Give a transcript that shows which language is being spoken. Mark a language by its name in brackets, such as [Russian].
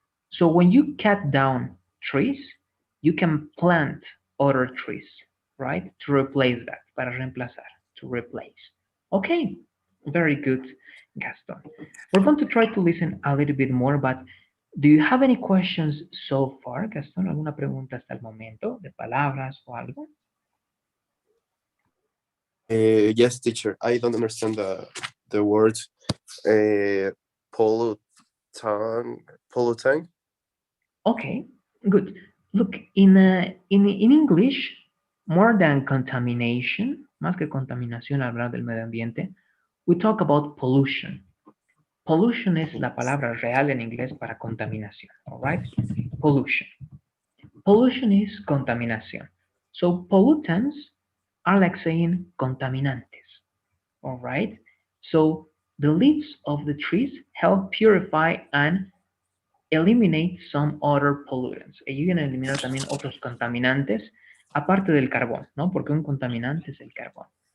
[English] So when you cut down trees, you can plant other trees, right? To replace that, [Spanish] para reemplazar, [English] to replace. Okay, very good, Gaston. We're going to try to listen a little bit more, but do you have any questions so far, Gaston? [Spanish] ¿Alguna pregunta hasta el momento de palabras o algo? [English] Yes, teacher. I don't understand the words. Uh, pollutant, pollutant. Okay, good. Look, in English, more than contamination, [Spanish] más que contaminación, hablar del medio ambiente, [English] we talk about pollution. [Spanish] Pollution es la palabra real en inglés para contaminación, alright? [English] Pollution. Pollution is contaminación. So pollutants are like saying contaminantes, alright? So the leaves of the trees help purify and eliminate some other pollutants. [Spanish] Ayudan a eliminar también otros contaminantes, aparte del carbón, ¿no? Porque un contaminante es el carbón.